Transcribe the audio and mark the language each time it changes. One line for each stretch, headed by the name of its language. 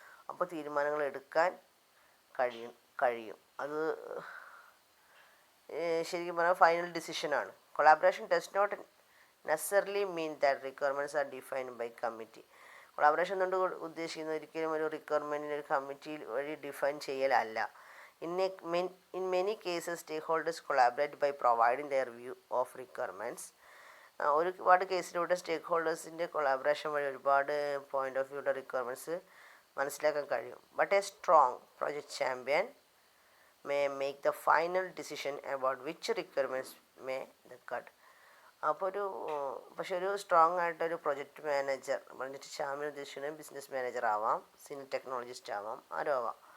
Malayalam: അപ്പോൾ തീരുമാനങ്ങൾ എടുക്കാൻ കഴിയും. അത് ശരിക്കും പറഞ്ഞാൽ final ഡിസിഷനാണ്.
English: Collaboration does not necessarily mean that requirements are defined by committee.
Malayalam: Collaboration കൊണ്ട് ഉദ്ദേശിക്കുന്നത് ഒരിക്കലും ഒരു റിക്വയർമെൻറ്റിന് ഒരു കമ്മിറ്റി വഴി define ചെയ്യലല്ല.
English: In many cases, stakeholders collaborate by providing their view of requirements.
Malayalam: ഒരുപാട് കേസിലൂടെ സ്റ്റേക്ക് ഹോൾഡേഴ്സിൻ്റെ കൊളാബറേഷൻ വഴി ഒരുപാട് പോയിന്റ് ഓഫ് വ്യൂയുടെ റിക്വയർമെൻറ്റ്സ് മനസ്സിലാക്കാൻ കഴിയും.
English: But a strong project champion may make the final decision about which requirements make the cut.
Malayalam: അപ്പോൾ പക്ഷെ ഒരു strong ആയിട്ടൊരു project manager, project champion ഉദ്ദേശിക്കുന്നത് ബിസിനസ് മാനേജർ ആവാം, സീനിയർ ടെക്നോളജിസ്റ്റ് ആവാം, ആരോ ആവാം.